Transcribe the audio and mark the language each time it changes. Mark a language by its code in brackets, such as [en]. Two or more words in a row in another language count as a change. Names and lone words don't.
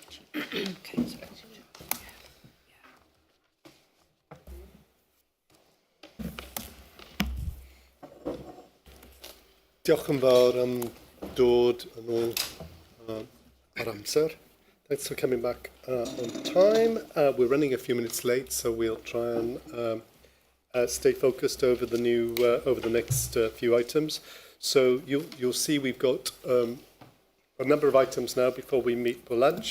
[en] Okay, so [cy] Diolch yn fawr am dod yn ôl ar amser. [en] Thanks for coming back on time. We're running a few minutes late, so we'll try and stay focused over the next few items. So you'll see we've got a number of items now before we meet for lunch.